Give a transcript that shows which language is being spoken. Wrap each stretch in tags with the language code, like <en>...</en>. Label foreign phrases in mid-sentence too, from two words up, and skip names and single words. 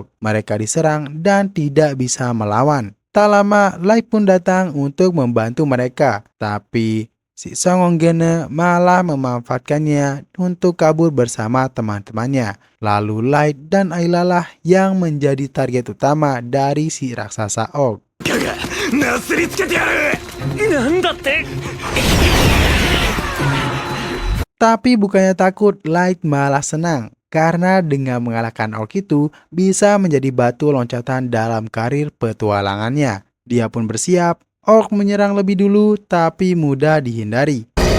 <id>Mereka diserang dan tidak bisa melawan. Tak lama, Light pun datang untuk membantu mereka. Tapi si Songonggene malah memanfaatkannya untuk kabur bersama teman-temannya. Lalu Light dan Ayla lah yang menjadi target utama dari si raksasa orc.</id> <ja>なすりつけてやるなんだって</ja> <id>Tapi bukannya takut, Light malah senang. Karena dengan mengalahkan orc itu bisa menjadi batu loncatan dalam karir petualangannya. Dia pun bersiap, orc menyerang lebih dulu tapi mudah dihindari.</id>